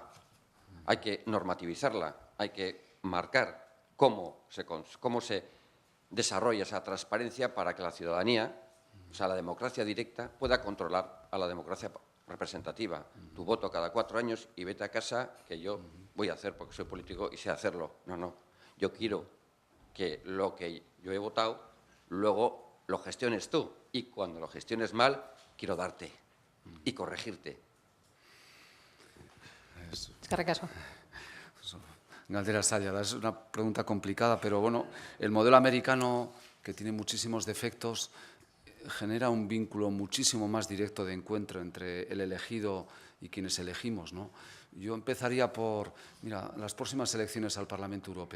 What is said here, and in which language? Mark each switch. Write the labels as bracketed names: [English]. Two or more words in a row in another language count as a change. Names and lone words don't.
[Spanish] Hay que normativizarla, hay que marcar cómo se desarrolla esa transparencia para que la ciudadanía, o sea, la democracia directa, pueda controlar a la democracia representativa. Tu voto cada 4 años y vete a casa, que yo voy a hacer porque soy político y sé hacerlo. No. Yo quiero que lo que yo he votado, luego lo gestiones tú. Y cuando lo gestiones mal, quiero darte y corregirte. [Basque] Eskerrik asko. Galdera zaila, [Spanish] es una pregunta complicada, pero bueno, el modelo americano, que tiene muchísimos defectos, genera un vínculo muchísimo más directo de encuentro entre el elegido y quienes elegimos, ¿no? Yo empezaría por, mira, las próximas elecciones al Parlamento Europeo.